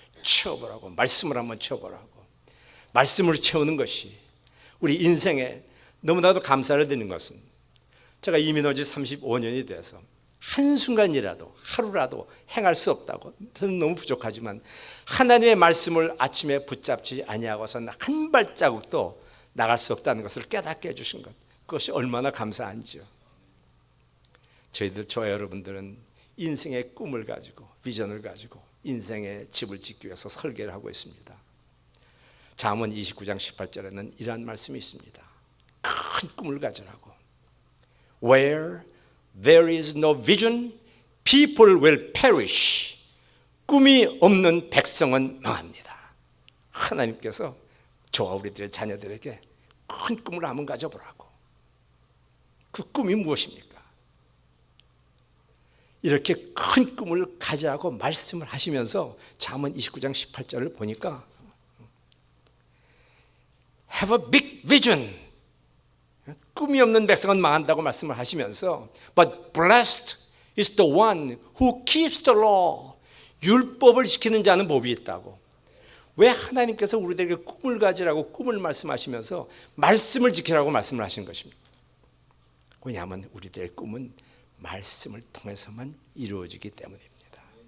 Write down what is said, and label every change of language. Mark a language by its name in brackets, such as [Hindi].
[Korean] 채워보라고, 말씀을 한번 채워보라고. 말씀을 채우는 것이 우리 인생에 너무나도 감사를 드리는 것은, 제가 이민 온 지 35년이 돼서 한순간이라도 하루라도 행할 수 없다고, 저는 너무 부족하지만 하나님의 말씀을 아침에 붙잡지 아니하고서는 한 발자국도 나갈 수 없다는 것을 깨닫게 해주신 것, 그것이 얼마나 감사한지요. 저와 여러분들은 인생의 꿈을 가지고, 비전을 가지고 인생의 집을 짓기 위해서 설계를 하고 있습니다. 잠언 29장 18절에는 이러한 말씀이 있습니다. 큰 꿈을 가지라고. [English] Where there is no vision, people will perish. [Korean] 꿈이 없는 백성은 망합니다. 하나님께서 저와 우리들의 자녀들에게 큰 꿈을 한번 가져보라고. 그 꿈이 무엇입니까? 이렇게 큰 꿈을 가지라고 말씀을 하시면서 잠언 29장 18절을 보니까 [English] Have a big vision. [Korean] 꿈이 없는 백성은 망한다고 말씀을 하시면서 [English] But blessed is the one who keeps the law. [Korean] 율법을 지키는 자는 복이 있다고. 왜 하나님께서 우리들에게 꿈을 가지라고 꿈을 말씀하시면서 말씀을 지키라고 말씀을 하신 것입니다. 왜냐하면 우리들의 꿈은 말씀을 통해서만 이루어지기 때문입니다.